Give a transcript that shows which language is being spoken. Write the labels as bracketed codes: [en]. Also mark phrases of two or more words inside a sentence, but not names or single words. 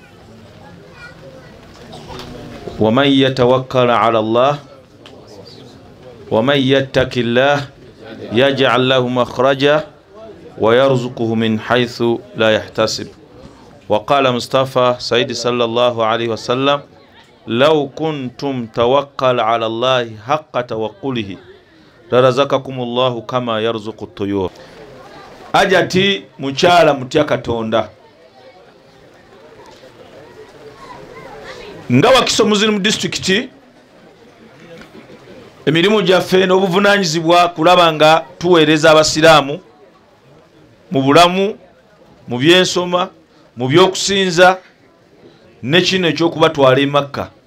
[ar] ومن يتوكل على الله ومن يتق الله يجعل له مخرجا ويرزقه من حيث لا يحتسب. وقال مصطفى سيد صلى الله عليه وسلم لو كنتم توكل على الله حق توكله لرزقكم الله كما يرزق الطيور. [lg] Ajati mukyala mutya Katonda nga Wakiso Muslim district emirimu gyaffe n'obuvunanyizibwa kulaba nga tuweereza abasiraamu mu bulamu mu byensoma mu byokusinza ne kino ekyokubatwala e Makka.